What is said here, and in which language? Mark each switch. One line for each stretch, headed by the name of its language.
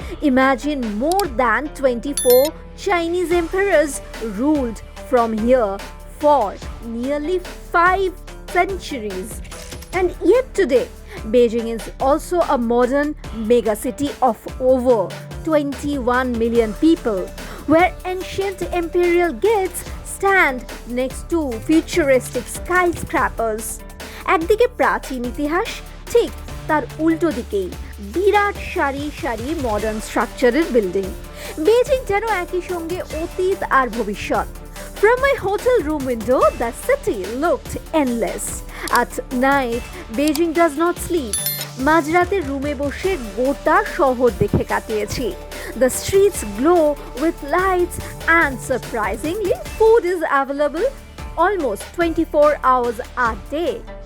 English: Imagine more than 24 Chinese emperors ruled from here for nearly 5 centuries. And yet today, Beijing is also a modern megacity of over 21 million people, where ancient imperial gates stand next to futuristic skyscrapers.
Bangla: একদিকে প্রাচীন ইতিহাস, ঠিক তার উল্টো দিকেই বিরাট সারি সারি modern স্ট্রাকচারের বিল্ডিং। বেজিং যেন একই সঙ্গে অতীত আর ভবিষ্যৎ।
English: From my hotel room window, the city looked endless. At night, Beijing does not sleep.
Bangla: মাঝরাতে রুমে বসে গোটা শহর দেখে কাটিয়েছি।
English: The streets glow with lights, and surprisingly, food is available almost 24 hours a day.